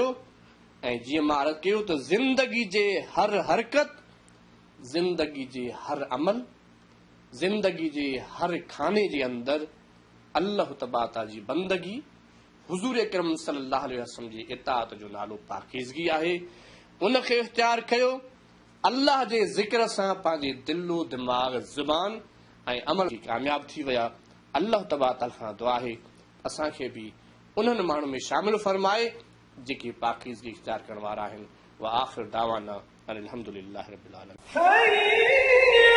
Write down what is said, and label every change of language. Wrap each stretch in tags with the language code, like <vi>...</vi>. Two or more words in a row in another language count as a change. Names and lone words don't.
<sd>ऐं जीअं मां अर्ज़ कयो त ज़िंदगी जे हर हरकत, ज़िंदगी जे हर अमल, ज़िंदगी जे हर खाने जे अंदरि</sd> <ar>الله تبارك</ar> <sd>जी बंदगी, हुज़ूर अकरम</sd> <ar>صلى الله عليه وسلم</ar> <sd>जी इताअत जो नालो पाकीज़गी आहे, उनखे इख़्तियार कयो अल्लाह जे ज़िक्र सां पंहिंजे दिलो दिमाग़ ज़ुबान ऐं अमल कामयाब थी विया।</sd> <ar>الله تبارك وتعالى</ar> <sd>खां दुआ आहे असांखे बि उन्हनि माण्हुनि में शामिल फरमाए जेके पाकीज़गी इख्तियार करण वारा आहिनि।</sd> <ar>وآخر دعوانا أن الحمد لله رب العالمين.</ar>